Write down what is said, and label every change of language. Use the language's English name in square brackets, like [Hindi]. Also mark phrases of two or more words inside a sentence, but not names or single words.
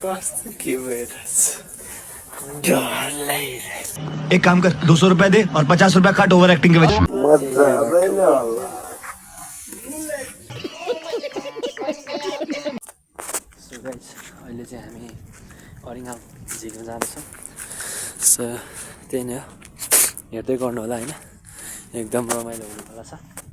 [Hindi] एक काम कर 200 रुपए दे और 50 रुपए काट [English] over acting [Hindi] के वजह [Nepali] अहिले चाहिँ हामी अरिङाल झिक्न जाँदैछौँ सो त्यही नै हो हेर्दै गर्नु होला हैन एकदम रमाइलो हुनेवाला छ